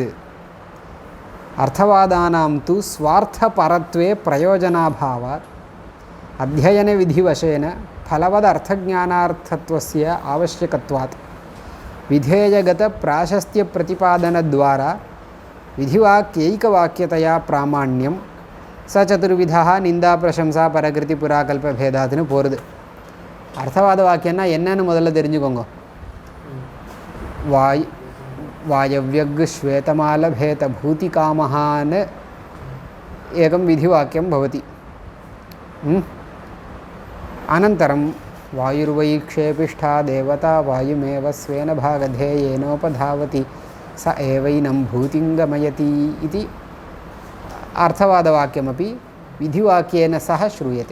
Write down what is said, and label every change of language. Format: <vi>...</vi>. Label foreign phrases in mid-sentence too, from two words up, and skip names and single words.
<sa>अर्थवादानां तु स्वार्थपरत्वे प्रयोजनाभावात् अध्ययनविधिवशेन फलवदर्थज्ञानार्थत्वस्य आवश्यकत्वात् विधेयगतप्राशस्त्यप्रतिपादनद्वारा विधिवाक्यैकवाक्यतया प्रामाण्यं स चतुर्विधः निंदा प्रशंसा परकृतिपुराकल्पभेदात्नु पोरुदु।</sa> <ta>अर्थवादवाक्यना என்னன்னு முதல்ல தெரிஞ்சுக்கோங்க.</ta> <sa>वायव्यग् श्वेतमालभेत भूतिकामहान् एकं विधिवाक्यं भवति। अनन्तरं वायुर्वै क्षेपिष्ठा देवता वायुमेव स्वेन भागधेयेनोपधावति स एवैनं भूतिं गमयति इति अर्थवादवाक्यमपि विधिवाक्येन सह श्रूयते।</sa>